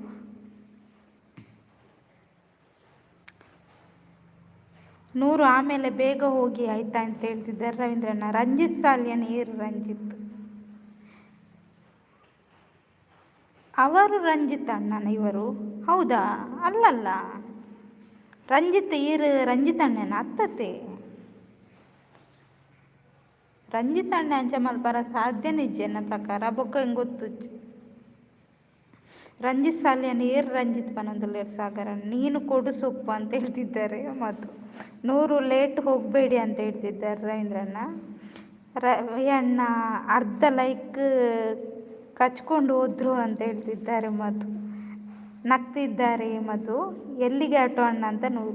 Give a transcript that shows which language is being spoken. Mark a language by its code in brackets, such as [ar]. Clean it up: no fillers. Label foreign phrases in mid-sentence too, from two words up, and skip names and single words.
[kn] ನೂರು. ಆಮೇಲೆ ಬೇಗ ಹೋಗಿ ಆಯ್ತಾ ಅಂತ ಹೇಳ್ತಿದ್ದಾರೆ ರವೀಂದ್ರಣ್ಣ. ರಂಜಿತ್ ಸಾಲ್ಯನ್ ಏರು ರಂಜಿತ್, ಅವರು ರಂಜಿತ್ ಅಣ್ಣನ ಇವರು? ಹೌದಾ? ಅಲ್ಲಲ್ಲ, ರಂಜಿತ್ ಈರು ರಂಜಿತ್ ಅಣ್ಣನ ಅತ್ತತೆ. [tcy] ರಂಜಿತ್ ಅಣ್ಣ ಅಂಚ ಮಲ್ಪರ ಸಾಧ್ಯ [kn] ನಿಜ ನನ್ನ ಪ್ರಕಾರ. [tcy] ಬೊಕ್ಕ [kn] ಹೆಂಗೆ ಗೊತ್ತು [tcy] ರಂಜಿತ್ ಸಾಲ್ಯನ್ ಏರು ರಂಜಿತ್ ಪನೊಂದುಲ್ಲೇರು ಸಾಗರ. [kn] ನೀನು ಕೊಡು ಸೊಪ್ಪು ಅಂತ ಹೇಳ್ತಿದ್ದಾರೆ ಮತ್ತು 100 ಲೇಟ್ ಹೋಗಬೇಡಿ ಅಂತ ಹೇಳ್ತಿದ್ದಾರೆ ರವೀಂದ್ರಣ್ಣ. ರವಿ ಅಣ್ಣ ಅರ್ಧ ಲೈಕ್ ಕಚ್ಕೊಂಡು ಹೋದ್ರು ಅಂತ ಹೇಳ್ತಿದ್ದಾರೆ ಮಧು. ನಗ್ತಿದ್ದಾರೆ ಮಧು. ಎಲ್ಲಿಗೆ ಆಟೋ ಅಣ್ಣ ಅಂತ 100.